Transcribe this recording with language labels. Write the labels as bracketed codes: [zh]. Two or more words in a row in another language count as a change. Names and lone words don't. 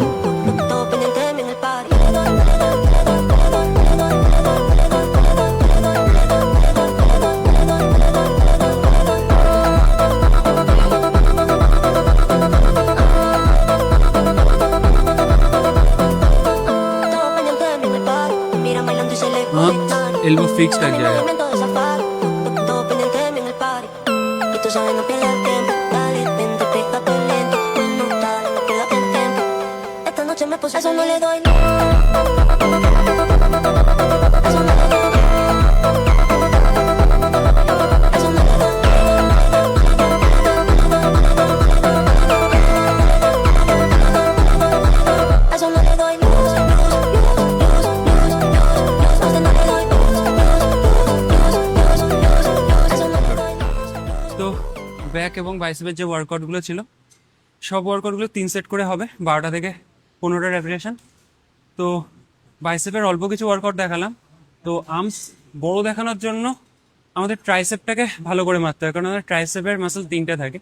[es] Todo pendiente de mí en el party. Todo pendiente de mí en el party. Me miran bailando y se le pone nada. [en] elbow fixed [bn] এক [es] Mi [bn] জায়গায়। [es] movimiento de safari. Todo pendiente de mí en el party. Y tú sabes, no pierdas el tiempo. Dale, vente, pégate lento. No, dale, no pierdas el tiempo. Esta noche me puse a eso no le doy. Eso no le doy. Eso no le doy. Eso no le doy luz, luz, luz, luz, luz, luz, luz. Eso no le doy luz, luz, luz, luz, luz. Eso no le doy luz. [bn] তো ব্যাক এবং বাইসেপের যে ওয়ার্কআউটগুলো ছিল সব ওয়ার্কআউটগুলো 3 সেট করে হবে, 12টা থেকে 15টা রেপিটেশন। তো বাইসেপের অল্প কিছু ওয়ার্কআউট দেখালাম। তো আর্মস বড় দেখানোর জন্য আমাদের ট্রাইসেপটাকে ভালো করে মারতে হয়, কারণ আমাদের ট্রাইসেপের মাসল 3টে থাকে।